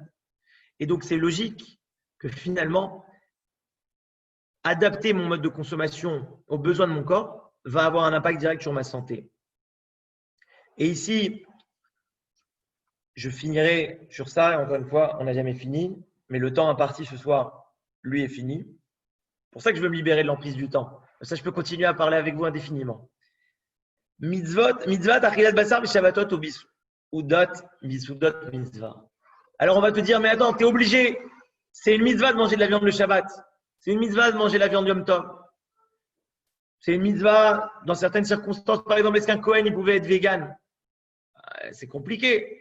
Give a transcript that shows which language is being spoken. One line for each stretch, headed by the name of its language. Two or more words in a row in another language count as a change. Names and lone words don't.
French: Et donc, c'est logique que finalement, adapter mon mode de consommation aux besoins de mon corps va avoir un impact direct sur ma santé. Et ici, je finirai sur ça. Encore une fois, on n'a jamais fini, mais le temps imparti ce soir, lui, est fini. C'est pour ça que je veux me libérer de l'emprise du temps. Ça, je peux continuer à parler avec vous indéfiniment.
Hebrew: מצוות, אכילת בשר, שבתות ודות, מצווה.
French: Alors on va te dire, mais attends, tu es obligé. C'est une mitzvah de manger de la viande le Shabbat. C'est une mitzvah de manger de la viande Yom Tov. C'est une mitzvah dans certaines circonstances. Par exemple, est-ce qu'un Kohen il pouvait être vegan? C'est compliqué.